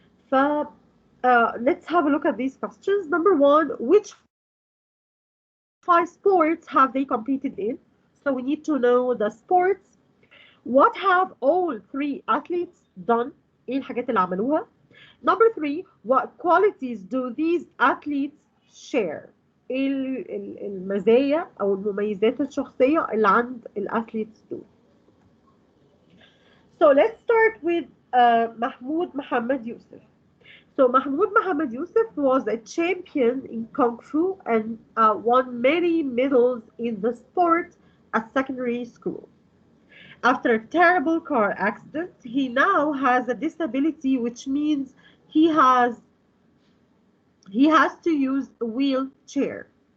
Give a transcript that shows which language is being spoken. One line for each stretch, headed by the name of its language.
English: ف let's have a look at these questions. Number 1, which 5 sports have they competed in? So we need to know the sports. What have all 3 athletes done?
Arabic: إيه الحاجات اللي عملوها؟
English: Number 3, what qualities do these athletes share?
Arabic: إيه المزايا أو المميزات الشخصية اللي عند الأثليتس دول؟
English: So let's start with Mahmoud Mohammed Yusuf. So Mahmoud Mohammed Yusuf was a champion in Kung Fu and won many medals in the sport at secondary school. After a terrible car accident, he now has a disability, which means he has to use a wheelchair.